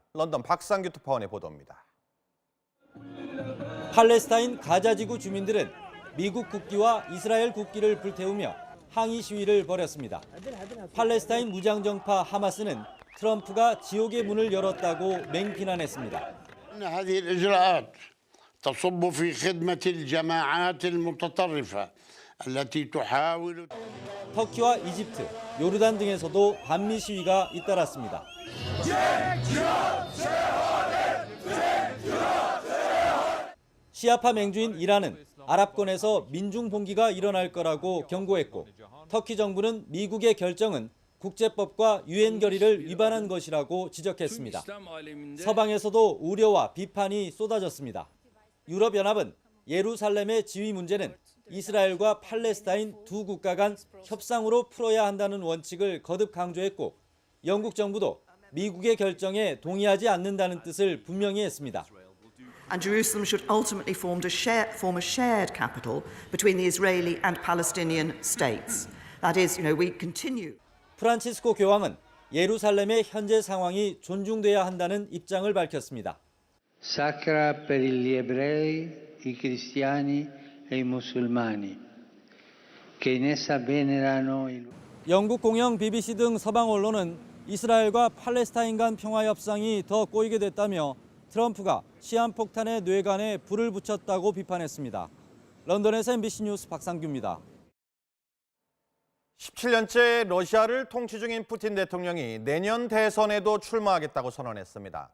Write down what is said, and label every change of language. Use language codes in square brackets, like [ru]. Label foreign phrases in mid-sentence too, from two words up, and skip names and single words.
[ko] 런던 박상규 특파원의 보도입니다. 팔레스타인 가자지구 주민들은 미국 국기와 이스라엘 국기를 불태우며 항의 시위를 벌였습니다. 팔레스타인 무장정파 하마스는 트럼프가 지옥의 문을 열었다고 맹비난했습니다. [ar] هذه الإجراءات تصب في خدمة الجماعات المتطرفة التي تحاول [ko] 터키와 이집트, 요르단 등에서도 반미 시위가 잇따랐습니다. 시아파 맹주인 이란은 아랍권에서 민중 봉기가 일어날 거라고 경고했고, 터키 정부는 미국의 결정은 국제법과 유엔 결의를 위반한 것이라고 지적했습니다. 서방에서도 우려와 비판이 쏟아졌습니다. 유럽연합은 예루살렘의 지위 문제는 이스라엘과 팔레스타인 두 국가 간 협상으로 풀어야 한다는 원칙을 거듭 강조했고, 영국 정부도 미국의 결정에 동의하지 않는다는 뜻을 분명히 했습니다. [en] And Jerusalem should ultimately form a shared capital between the Israeli and Palestinian states. That is, we continue. [ko] 프란치스코 교황은 예루살렘의 현재 상황이 존중돼야 한다는 입장을 밝혔습니다. [it] Sacra per gli ebrei, i cristiani e i musulmani che in essa venerano il [ko] 영국 공영 BBC 등 서방 언론은 이스라엘과 팔레스타인 간 평화 협상이 더 꼬이게 됐다며 트럼프가 시한폭탄의 뇌관에 불을 붙였다고 비판했습니다. 런던에서 MBC 뉴스 박상규입니다. 17년째 러시아를 통치 중인 푸틴 대통령이 내년 대선에도 출마하겠다고 선언했습니다.